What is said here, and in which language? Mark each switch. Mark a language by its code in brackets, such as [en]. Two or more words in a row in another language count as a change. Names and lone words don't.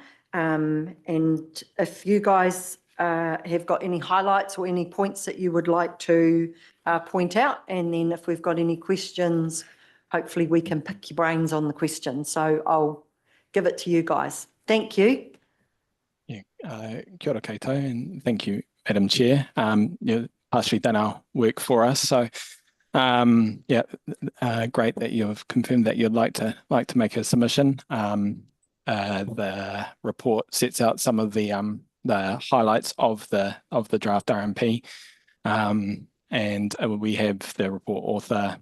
[en] And if you guys have got any highlights or any points that you would like to point out, and then if we've got any questions, hopefully we can pick your brains on the questions. So I'll give it to you guys. Thank you. Yeah, [mi] kia ora koutou, [en] and thank you, Madam Chair. You've partially done our work for us, so yeah, great that you've confirmed that you'd like to make a submission. The report sets out some of the highlights of the draft RMP, and we have the report author.